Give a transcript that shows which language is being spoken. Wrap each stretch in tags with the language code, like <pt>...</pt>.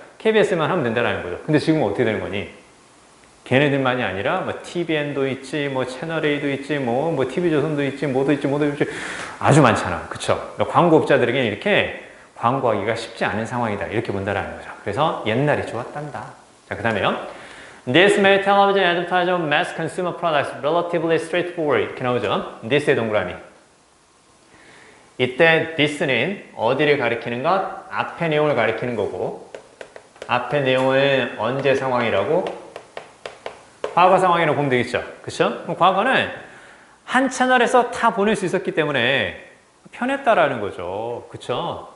<ko>KBS만 하면 된다는 거죠. 근데 지금은 어떻게 되는 거니? 걔네들만이 아니라 뭐 TVN도 있지, 뭐 채널A도 있지, 뭐 TV조선도 있지, 뭐도 있지, 뭐도 있지, 아주 많잖아. 그쵸? 광고업자들에게는 이렇게 광고하기가 쉽지 않은 상황이다. 이렇게 본다라는 거죠. 그래서 옛날이 좋았단다. 자, 그 다음에요.</ko> <en>This made television advertising of mass consumer products relatively straightforward.</en> <ko>이렇게 나오죠.</ko> <en>this의 동그라미.</en> <ko>이때 this는 어디를 가리키는 것? 앞의 내용을 가리키는 거고, 앞의 내용은 언제 상황이라고? 과거 상황이라고 보면 되겠죠. 그쵸? 그럼 과거는 한 채널에서 다 보낼 수 있었기 때문에 편했다라는 거죠. 그쵸?</ko>